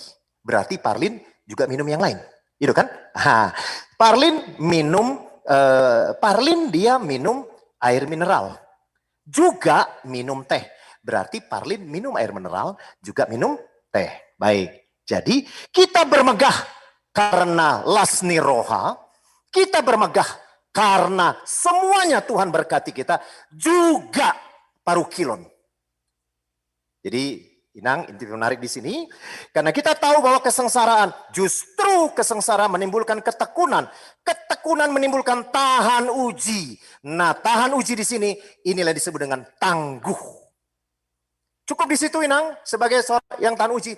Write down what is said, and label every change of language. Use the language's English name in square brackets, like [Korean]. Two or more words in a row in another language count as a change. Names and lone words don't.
[Indonesian] Berarti Parlin juga minum yang lain, itu kan? Parlin dia minum air mineral, juga minum teh. Berarti Parlin minum air mineral, juga minum teh. Baik, jadi kita bermegah karena [Batak Toba] lasni roha, [Indonesian] kita bermegah karena semuanya Tuhan berkati kita, juga parukilon. Jadi Inang, inti menarik di sini, karena kita tahu bahwa justru kesengsaraan menimbulkan ketekunan. Ketekunan menimbulkan tahan uji. Nah, tahan uji di sini, inilah disebut dengan tangguh. Cukup di situ Inang, sebagai seorang yang tahan uji?